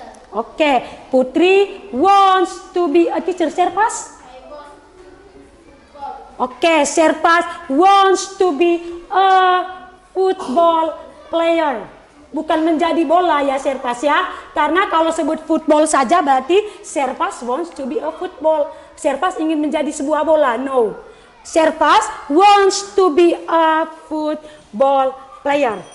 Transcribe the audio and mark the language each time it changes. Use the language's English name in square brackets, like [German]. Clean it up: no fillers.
[English] Oke, Putri wants to be a teacher. Serpas? Oke, Serpas wants to be a football player. [Indonesian] Bukan menjadi bola ya Serpas ya. Karena kalau sebut football saja berarti Serpas [English] wants to be a football. [Indonesian] Serpas ingin menjadi sebuah bola. [English] No. Serpas wants to be a football player.